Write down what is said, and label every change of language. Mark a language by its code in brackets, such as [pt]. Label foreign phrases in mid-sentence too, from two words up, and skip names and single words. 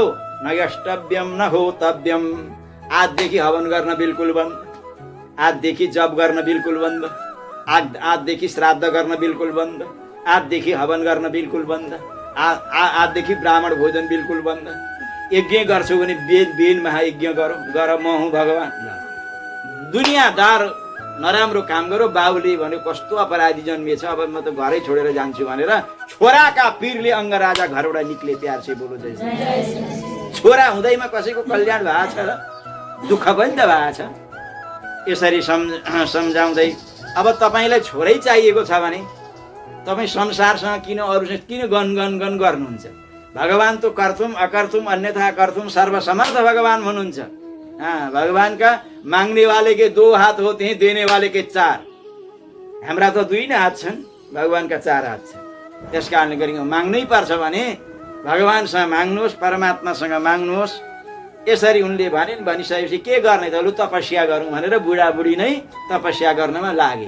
[sa] न यष्टव्यम न होतव्यम, [ne] आजदेखि हवन गर्न बिल्कुल बन्द, आजदेखि जप गर्न बिल्कुल बन्द, आजदेखि श्राद्ध गर्न बिल्कुल बन्द, आजदेखि हवन गर्न बिल्कुल बन्द, आजदेखि ब्राह्मण भोजन बिल्कुल बन्द। यज्ञ गर्छु भने बेन महायज्ञ गर, म हुँ भगवान। दुनियाँदार नराम्रो काम गरो। बाबुले भन्यो कस्तो अपराधी जन्मिएछ, अब म त घरै छोडेर जान्छु भनेर छोराका पिरले अङ्गराजा घरबाट निक्ले। [hi] प्यार से बोलो जय श्री। [ne] छोरा हुँदैमा कसैको कल्याण भएको छ र? दुःख पनि त भएको छ। यसरी सम्झाउँदै, अब तपाईलाई छोरै चाहिएको छ भने तपाईँ संसारसँग किन अरूसँग किन गन गर्नुहुन्छ? भगवान तो [sa] कर्तुम अकर्तुम अन्यथा कर्तुम [ne] सर्वसमर्थ भगवान हुनुहुन्छ। [hi] भगवान का मांगने वाले के 2 हाथ होते हैं, देने वाले के 4। [ne] हाम्रा त 2 नै हात छन्, भगवान का 4 हात छन्। त्यस कारणले गरी माग्नै पर्छ भने भगवानसँग माग्नुहोस्, परमात्मासँग माग्नुहोस्। यसरी उनले भनिसकेपछि के गर्ने त? लु तपस्या गरौँ भनेर बुढाबुढी नै तपस्या गर्नमा लागे।